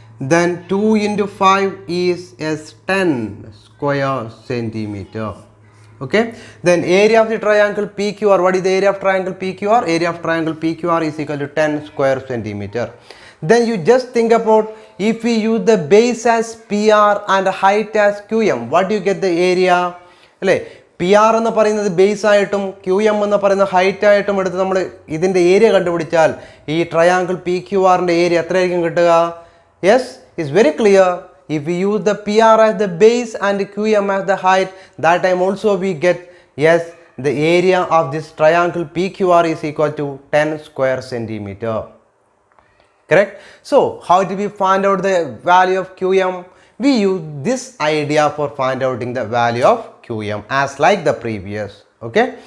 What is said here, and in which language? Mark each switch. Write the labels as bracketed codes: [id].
[en] Then 2 into 5 is as 10 square centimeter. Okay. Then area of the triangle PQR. What is the area of triangle PQR? Area of triangle PQR is equal to 10 square centimeter. Then you just think about, if we use the base as PR and height as QM, what do you get the area? [ml] P R എന്ന് പറയുന്നത് base ആയിട്ടും Q M എന്ന് പറയുന്ന height ആയിട്ടും എടുത്ത് നമ്മൾ ഇതിൻ്റെ area കണ്ടുപിടിച്ചാൽ ഈ ട്രയാങ്കിൾ പി ക്യു ആറിൻ്റെ ഏരിയ എത്രയായിരിക്കും കിട്ടുക? [en] Yes, it's very clear. If we use the PR as the base and QM as the height, that time also we get, yes, the area of this triangle PQR is equal to 10 square centimeter. Correct? So, how do we find out the value of QM? We use this idea for find outing the value of QM as like the previous. Okay?